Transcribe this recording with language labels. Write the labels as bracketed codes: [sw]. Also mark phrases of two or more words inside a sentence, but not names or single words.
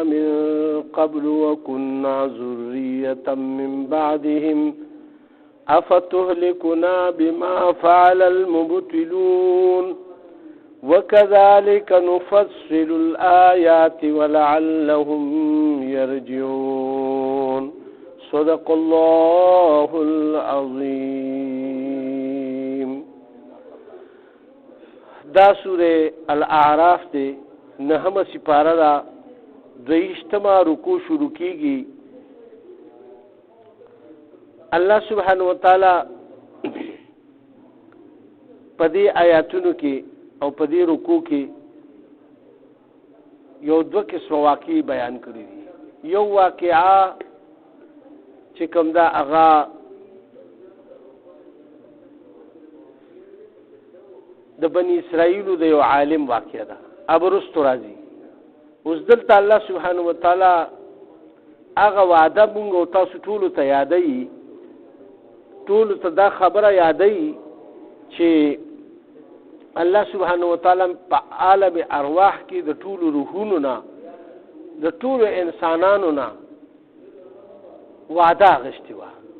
[ar] من قبل وكنا ذرية من بعدهم أفتهلكنا بما فعل المبطلون وكذلك نفصل الآيات ولعلهم يرجعون صدق الله العظيم. [ps] دا سورة الاعراف تے نہم سپارہ دا دویشتما رکو شروع کی گی. اللہ [ar] سبحانہ وتعالی [ps] پدی آیاتونو کی او پدی رکو کی یو دو قسم واقعی بیان کری دی. یو واقعا چکم دا اغا د بنی اسرائیلو د یو عالم واقع ده ابرستو راځي. اوس دلته الله [ar] سبحانه وتعالی [ps] هغه وعده مونږ او تاسو ټولو ته یادوي، ټولو ته دا خبره یادوي چې الله [ar] سبحانه وتعالی [ps] په عالم ارواح کې د ټولو روحونو نه د ټولو انسانانو نه وعده اخیستې وه.